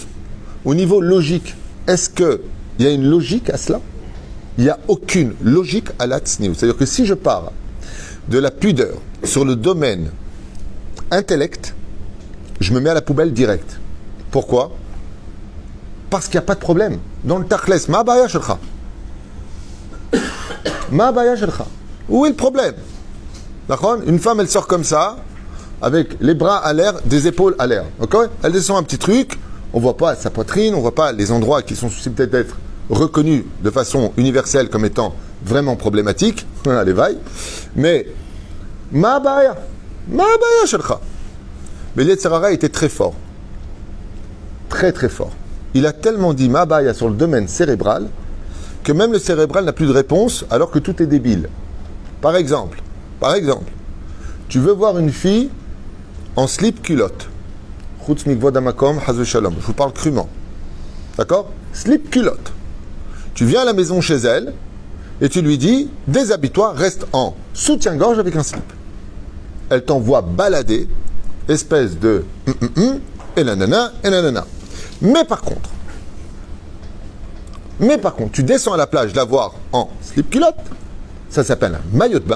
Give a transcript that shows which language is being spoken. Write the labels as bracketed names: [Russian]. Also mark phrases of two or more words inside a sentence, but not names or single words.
[French] Au niveau logique, est-ce qu'il y a une logique à cela ? Il n'y a aucune logique à la Tzniout. C'est-à-dire que si je pars de la pudeur sur le domaine intellect, je me mets à la poubelle direct. Pourquoi ? Parce qu'il n'y a pas de problème. Dans le Tachles, [Hebrew] מה בעיה שלך. מה בעיה שלך. [French] Où est le problème ? D'accord ? Une femme, elle sort comme ça, avec les bras à l'air, des épaules à l'air. Okay ? Elle descend un petit truc, on ne voit pas sa poitrine, on ne voit pas les endroits qui sont susceptibles d'être reconnus de façon universelle comme étant vraiment problématiques, les vailles, mais [Hebrew] מה בעיה שלך. [French] Mais l'Yetzirara était très fort. Très fort. Il a tellement dit [Hebrew] מה בעיה [French] sur le domaine cérébral que même le cérébral n'a plus de réponse alors que tout est débile. Par exemple, tu veux voir une fille en slip culotte. [Hebrew] חוץ מכבוד המקום, חס ושלום. [French] Je vous parle crûment. D'accord ? Slip culotte. Tu viens à la maison chez elle et tu lui dis déshabille-toi, reste en soutien-gorge avec un slip. Elle t'envoie balader, espèce de et nanana. Mais par contre, tu descends à la plage la voir en slip culotte, ça s'appelle un maillot de bain.